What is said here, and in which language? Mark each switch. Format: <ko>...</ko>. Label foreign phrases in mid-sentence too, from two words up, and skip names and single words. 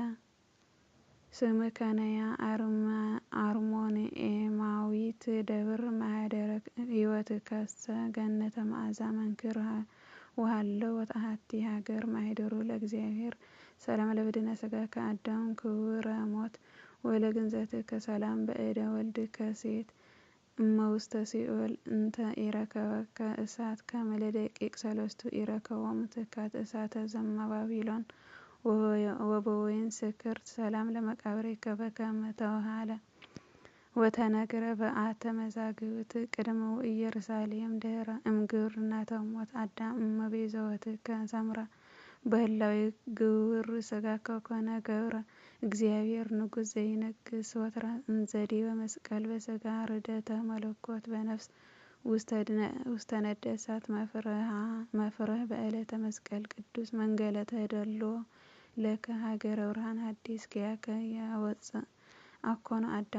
<gez>ስምከነያ አርሞንኤማዊት ደብር ማኅደረ ሕይወትከሰ ገነተ መዓዛ መንክር ወሃለወት አሐቲ ሀገር ማኅደሩ ለእግዚአብሔር ሰላም ለበድነ ሥጋከ አዳም ክቡረ ሞት ወለግንዘትከ ሰላም በእደ ወልድከ ሴት እመውስተ ሲኦል እንተ ኢረከበከ እሳት ከመ ለደቂቅ ሰለስቱ ኢረከቦሙ ትካት እሳተ ዘመባቢሎን ወበወይን ስክርት ሰላም ለመቃብሪከ በከመ ተወሃለ ወተነግረ በአተ መዛግብት ቅድመ ኢየሩሳሌም ድኅረ እምግብርናተ ሞት አዳም እመቤዛወትከ ሰምራ በህላዌ ግብር ሥጋከ ኮነ ገብረ እግዚአብሔር ንጉሥ ዘይነግስ ወትረ እንዘዲበ መስቀል በሥጋ ርደተ መለኮት በነፍስ ውስተ ነደ እሳት መፍርህ በዕለተ መስቀል ቅዱስ መንገለ ተደልዎ ለከ ሀገረ ብርሃን ሐዲስ ኪያከ ያወፅእ አኮኑ አዳም</gez>